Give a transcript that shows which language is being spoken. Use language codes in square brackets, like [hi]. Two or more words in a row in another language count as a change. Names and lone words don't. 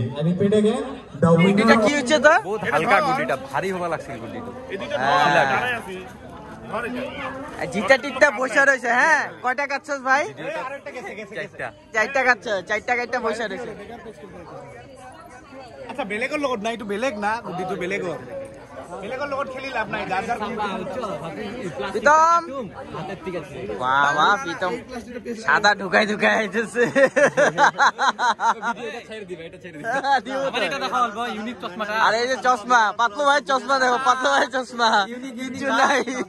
[en] I repeat again the winner. [bn] এটা কি হচ্ছে তো? বহুত হালকা গুটিটা, ভারী হওয়া লাগছে গুটিটা। জিতা টিকটা বসে রয়েছে। হ্যাঁ, কয়টা কাটছস ভাই? চারটা কাটছ, চারটা কাটটা বসে রয়েছে। আচ্ছা, [as] বেলেগৰ লগত না, এইটো বেলেগ না, গুটিটো বেলেগৰ। বেলেগৰ লগত খেলি লাভ নাই, যাৰ যাৰ [bn] প্রীতম, বাহ বাহ, প্রীতম সাদা ঢুকাই ঢুকাই আইতেছে। আরে এই যে চশমা, পাতলু ভাই চশমা দেখো, পাতলু ভাই চশমা কিচ্ছু নাই।